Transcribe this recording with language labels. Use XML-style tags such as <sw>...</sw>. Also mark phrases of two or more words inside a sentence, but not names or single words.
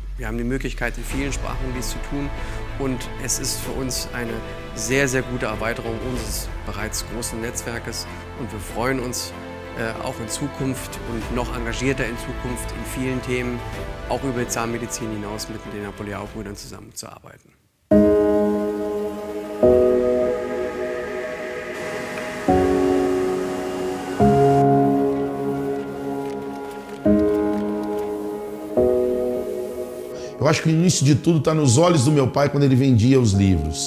<de>Wir haben die Möglichkeit, in vielen Sprachen dies zu tun und es ist für uns eine sehr, sehr gute Erweiterung unseres bereits großen Netzwerkes und wir freuen uns auch in Zukunft und noch engagierter in Zukunft in vielen Themen, auch über die Zahnmedizin hinaus mit den Napoleão-Brüdern zusammenzuarbeiten.</de> <pt>Eu acho que o início de tudo está nos olhos do meu pai quando ele vendia os livros.</pt>